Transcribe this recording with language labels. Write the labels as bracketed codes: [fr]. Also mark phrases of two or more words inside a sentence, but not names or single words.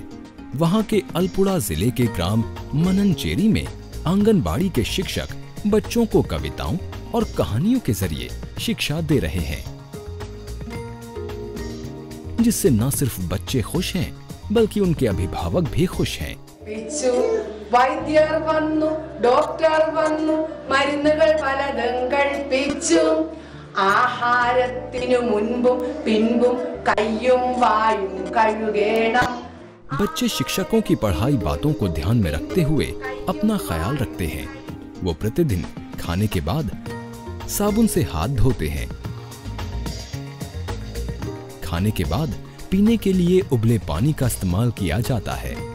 [hi] वहाँ के अलपुड़ा जिले के ग्राम मननचेरी में आंगनबाड़ी के शिक्षक बच्चों को कविताओं और कहानियों के जरिए शिक्षा दे रहे हैं। जिससे न सिर्फ बच्चे खुश हैं बल्कि उनके अभिभावक भी खुश हैं। [ml] പിച്ചു വൈദ്യർ വന്നു ഡോക്ടർ വന്നു മരുന്നുകൾ പലതും കഴിപ്പിച്ചു ആഹാരത്തിനു മുൻപും പിൻപും കയ്യും വായും കഴുകേണം। [hi] बच्चे शिक्षकों की पढ़ाई बातों को ध्यान में रखते हुए अपना ख्याल रखते हैं। वो प्रतिदिन खाने के बाद साबुन से हाथ धोते हैं। खाने के बाद पीने के लिए उबले पानी का इस्तेमाल किया जाता है।